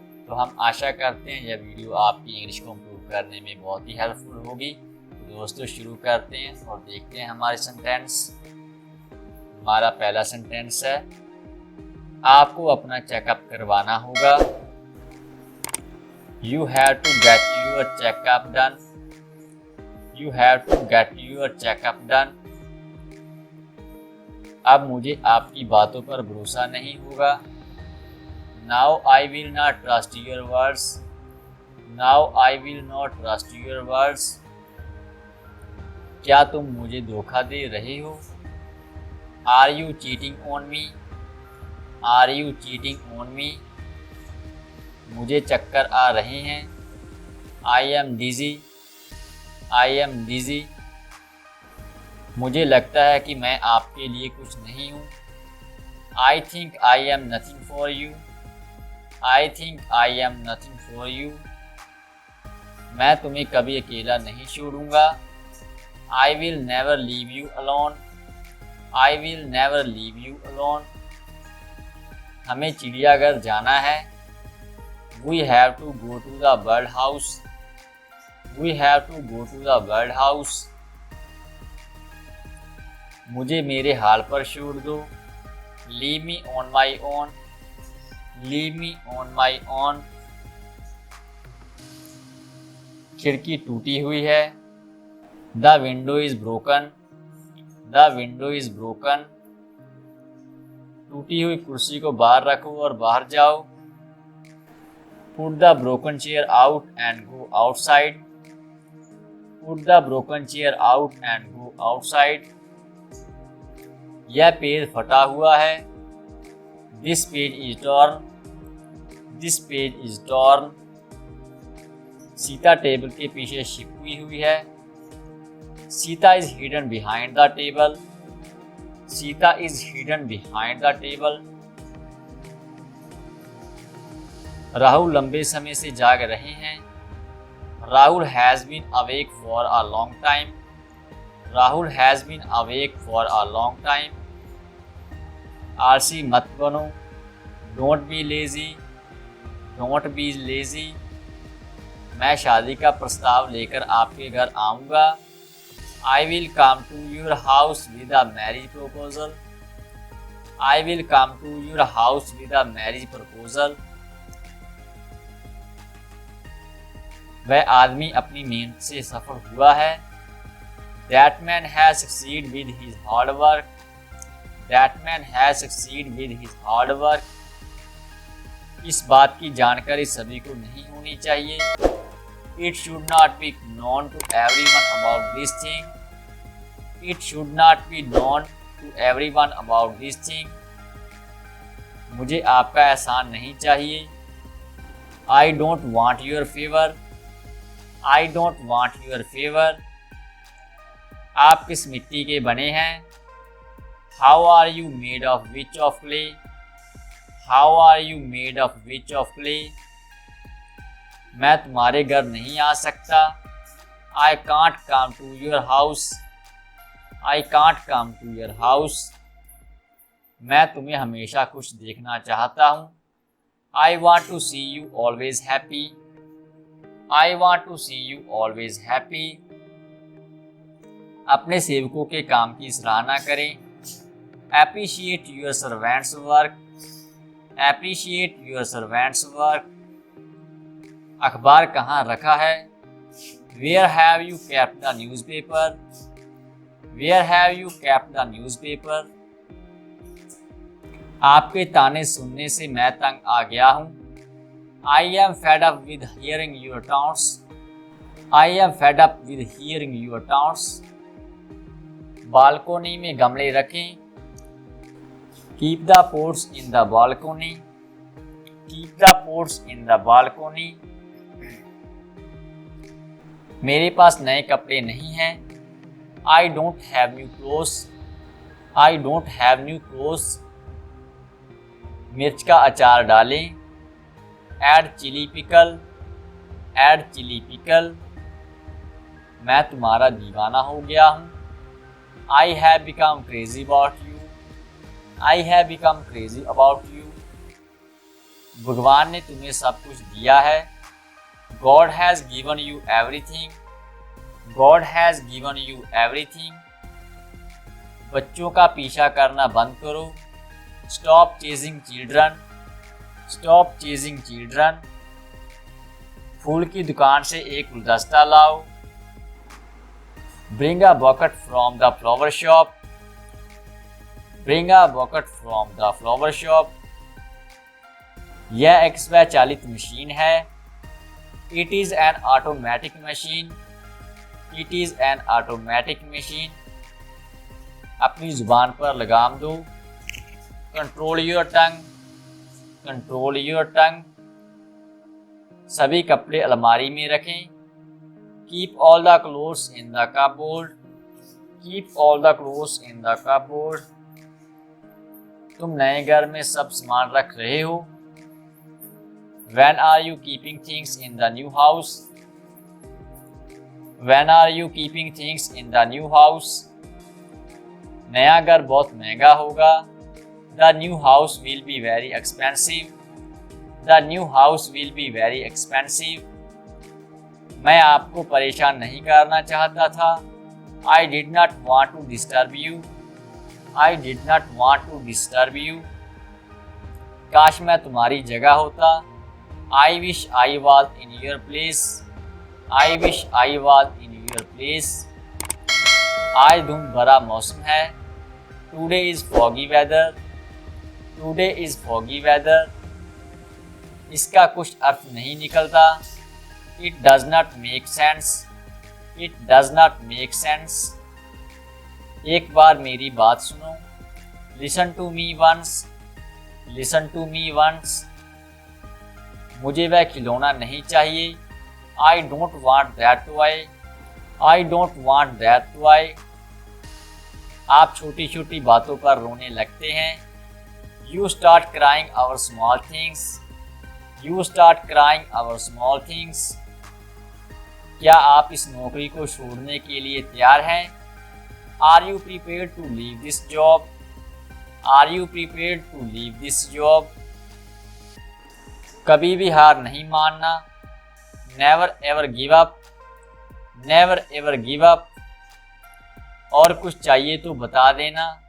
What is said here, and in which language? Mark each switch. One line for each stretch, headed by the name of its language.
Hindi: तो हम आशा करते हैं यह वीडियो आपकी इंग्लिश को इम्प्रूव करने में बहुत ही हेल्पफुल होगी। तो दोस्तों, शुरू करते हैं और देखते हैं हमारे सेंटेंस। हमारा पहला सेंटेंस है, आपको अपना चेकअप करवाना होगा।
English: You have to get your checkup done. You have to get your checkup done.
Hindi: अब मुझे आपकी बातों पर भरोसा नहीं होगा।
English: Now I will not trust your words. Now I will not trust your words.
Hindi: क्या तुम मुझे धोखा दे रहे हो?
English: Are you cheating on me? Are you cheating on me?
Hindi: मुझे चक्कर आ रहे हैं।
English: I am dizzy. I am dizzy.
Hindi: मुझे लगता है कि मैं आपके लिए कुछ नहीं हूँ।
English: I think I am nothing for you. I think I am nothing for you.
Hindi: मैं तुम्हें कभी अकेला नहीं छोड़ूंगा।
English: I will never leave you alone. I will never leave you alone.
Hindi: हमें चिड़ियाघर जाना है।
English: We have to go to the bird house. We have to go to the bird house.
Hindi: मुझे मेरे हाल पर छोड़ दो।
English: Leave me on my own. Leave me on my own.
Hindi: खिड़की टूटी हुई है।
English: The window is broken. The window is broken.
Hindi: टूटी हुई कुर्सी को बाहर रखो और बाहर जाओ।
English: Put the broken chair out and go outside. Put the broken chair out and go outside.
Hindi: यह पेज फटा हुआ है।
English: This page is torn. This page is torn.
Hindi: Sita table के पीछे छिपी हुई है।
English: Sita is hidden behind the table. Sita is hidden behind the table.
Hindi: Rahul लंबे समय से जाग रहे हैं।
English: Rahul has been awake for a long time. Rahul has been awake for a long time.
Hindi: आलसी मत बनो।
English: Don't be lazy. Don't be lazy.
Hindi: मैं शादी का प्रस्ताव लेकर आपके घर आऊँगा।
English: I will come to your house with a marriage proposal. I will come to your house with a marriage proposal.
Hindi: वह आदमी अपनी मेहनत से सफल हुआ है।
English: That man has succeeded with his hard work. That man has succeeded with his hard work.
Hindi: इस बात की जानकारी सभी को नहीं होनी चाहिए।
English: It should not be known to everyone about this thing. It should not be known to everyone about this thing.
Hindi: मुझे आपका एहसान नहीं चाहिए।
English: I don't want your favor. I don't want your favor.
Hindi: आप किस मिट्टी के बने हैं?
English: How are you made of which of clay? How are you made of which of clay?
Hindi: मैं तुम्हारे घर नहीं आ सकता।
English: I can't come to your house. I can't come to your house.
Hindi: मैं तुम्हें हमेशा खुश देखना चाहता हूँ।
English: I want to see you always happy. I want to see you always happy.
Hindi: अपने सेवकों के काम की सराहना करें।
English: Appreciate your servants' work. Appreciate your servants' work.
Hindi: अखबार कहाँ रखा है?
English: Where have you kept the newspaper? Where have you kept the newspaper?
Hindi: आपके ताने सुनने से मैं तंग आ गया हूँ।
English: I am fed up with hearing your taunts. I am fed up with hearing your taunts.
Hindi: Balcony में गमले रखें।
English: Keep the pots in the balcony. Keep the pots in the balcony.
Hindi: मेरे पास नए कपड़े नहीं हैं।
English: I don't have new clothes. I don't have new clothes.
Hindi: मिर्च का अचार डालें।
English: Add chili pickle. Add chili pickle.
Hindi: मैं तुम्हारा दीवाना हो गया हूँ।
English: I have become crazy about you. I have become crazy about you.
Hindi: भगवान ने तुम्हें सब कुछ दिया है।
English: God has given you everything. God has given you everything.
Hindi: बच्चों का पीछा करना बंद करो।
English: Stop chasing children. Stop chasing children.
Hindi: फूल की दुकान से एक गुलदस्ता लाओ।
English: Bring a bucket from the flower shop. Bring a bucket from the flower shop.
Hindi: यह एक स्वचालित मशीन है।
English: It is an automatic machine. It is an automatic machine.
Hindi: अपनी जुबान पर लगाम दो।
English: Control your tongue. Control your tongue.
Hindi: सभी कपड़े अलमारी में रखें।
English: Keep all the clothes in the cupboard. Keep all the clothes in the cupboard.
Hindi: तुम नए घर में सब सामान रख रहे हो।
English: When are you keeping things in the new house? When are you keeping things in the new house?
Hindi: नया घर बहुत महंगा होगा।
English: The new house will be very expensive. The new house will be very expensive.
Hindi: मैं आपको परेशान नहीं करना चाहता था।
English: I did not want to disturb you. I did not want to disturb you.
Hindi: काश मैं तुम्हारी जगह होता।
English: I wish I was in your place. I wish I was in your place.
Hindi: आज धूम भरा मौसम है।
English: Today is foggy weather. Today is foggy weather.
Hindi: इसका कुछ अर्थ नहीं निकलता।
English: It does not make sense. It does not make sense.
Hindi: एक बार मेरी बात सुनो।
English: Listen to me once. Listen to me once.
Hindi: मुझे वह खिलौना नहीं चाहिए।
English: I don't want that toy. I don't want that toy.
Hindi: आप छोटी छोटी बातों पर रोने लगते हैं।
English: You start crying over small things. You start crying over small things.
Hindi: क्या आप इस नौकरी को छोड़ने के लिए तैयार हैं?
English: Are you prepared to leave this job? Are you prepared to leave this job?
Hindi: कभी भी हार नहीं मानना।
English: Never ever give up. Never ever give up.
Hindi: और कुछ चाहिए तो बता देना।